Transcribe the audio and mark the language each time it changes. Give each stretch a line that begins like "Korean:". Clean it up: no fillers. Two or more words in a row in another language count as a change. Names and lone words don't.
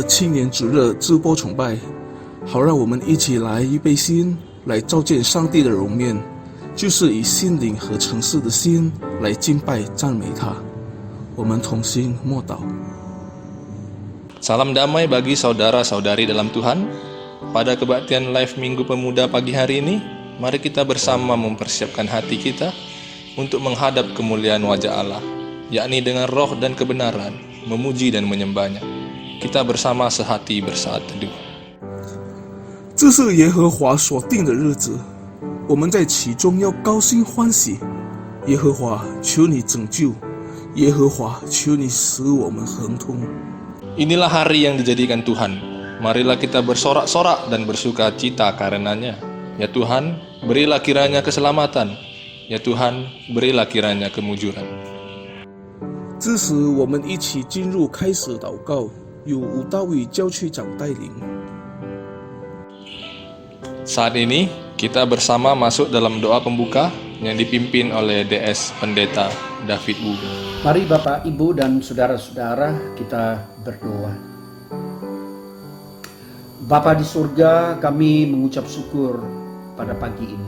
Chinese: 青年主日直播崇拜，好让我们一起来预备心，来照见上帝的容面，就是以心灵和诚实的心来敬拜赞美他。我们同心默祷。
Indonesian: Salam damai bagi saudara-saudari dalam Tuhan. Pada kebaktian live Minggu Pemuda pagi hari ini, mari kita bersama mempersiapkan hati kita untuk menghadap kemuliaan wajah Allah, yakni dengan roh dan kebenaran, memuji dan menyembahnya. Kita bersama sehati bersaat teduh.
Chinese: 这是耶和华所定的日子，我们在其中要高兴欢喜。耶和华，求你拯救， 耶和华，求你使我们亨通。
Indonesian: Inilah hari yang dijadikan Tuhan. Marilah kita bersorak-sorak dan bersuka cita karenanya. Ya Tuhan, berilah kiranya keselamatan. Ya Tuhan, berilah kiranya kemujuran.
Chinese: 这时，我们一起进入开始祷告，由吴大伟教区长带领。
Indonesian: Saat ini, kita bersama masuk dalam doa pembuka yang dipimpin oleh DS Pendeta David Wu. Mari Bapak, Ibu, dan saudara-saudara kita berdoa. Bapa di surga, kami mengucap syukur pada pagi ini.